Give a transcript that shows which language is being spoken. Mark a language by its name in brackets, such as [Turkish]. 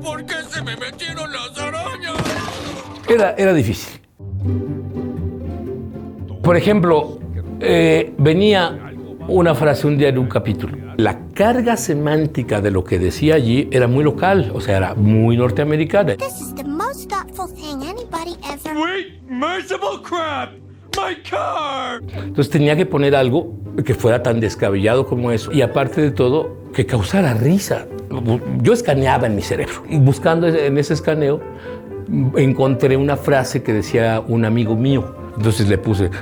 [Spanish] ¿Por qué se me metieron las arañas? Era difícil. Por ejemplo, venía una frase un día en un capítulo. La carga semántica de lo que decía allí era muy local, o sea, era muy norteamericana. [English] This is the most thoughtful thing anybody ever... Wait, merciful crap! My car! [Spanish] Entonces tenía que poner algo que fuera tan descabellado como eso. Y aparte de todo, que causara risa. Yo escaneaba en mi cerebro. Y buscando en ese escaneo, encontré una frase que decía un amigo mío. Entonces le puse,